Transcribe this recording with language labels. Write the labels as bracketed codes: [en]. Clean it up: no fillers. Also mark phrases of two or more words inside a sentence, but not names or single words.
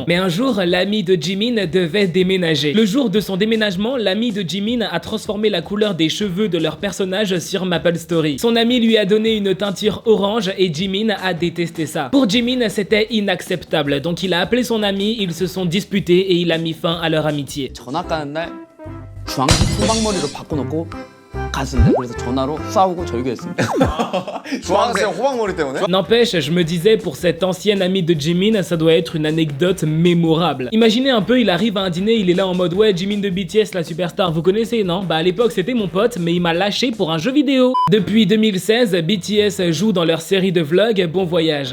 [fr] Mais un jour, l'ami de Jimin devait déménager. Le jour de son déménagement, l'ami de Jimin a transformé la couleur des cheveux de leur personnage sur Maple Story. Son ami lui a donné une teinture orange et Jimin a détesté ça. Pour Jimin, c'était inacceptable. Donc il a appelé son ami, ils se sont disputés et il a mis fin à leur amitié. [ko] 전학 가는 날 주황색 호박머리로 바꿔놓고 갔습니다. 그래서 전화로 싸우고 절교했습니다. 주황색 호박머리 때문에? [fr] N'empêche, je me disais, pour cette ancienne amie de Jimin, ça doit être une anecdote mémorable. Imaginez un peu, il arrive à un dîner, il est là en mode ouais, Jimin de BTS, la superstar, vous connaissez, non? Bah à l'époque c'était mon pote, mais il m'a lâché pour un jeu vidéo. Depuis 2016, BTS joue dans leur série de vlogs Bon Voyage.